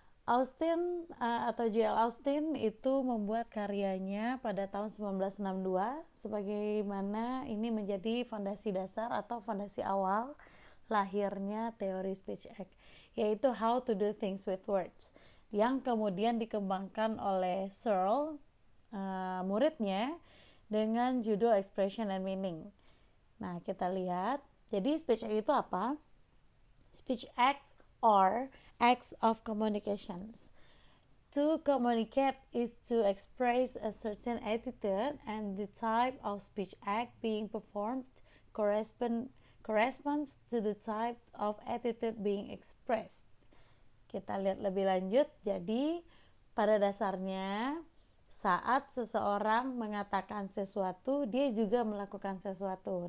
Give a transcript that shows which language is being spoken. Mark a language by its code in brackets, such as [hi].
[id] Austin atau J.L. Austin itu membuat karyanya pada tahun 1962, sebagaimana ini menjadi fondasi dasar atau fondasi awal lahirnya teori speech act, yaitu How to Do Things with Words, yang kemudian dikembangkan oleh Searle, muridnya, dengan judul Expression and Meaning. Nah, kita lihat. Jadi speech act itu apa? [en] Speech acts are acts of communications. To communicate is to express a certain attitude, and the type of speech act being performed corresponds to the type of attitude being expressed. [id] Kita lihat lebih lanjut. Jadi pada dasarnya saat seseorang mengatakan sesuatu, dia juga melakukan sesuatu.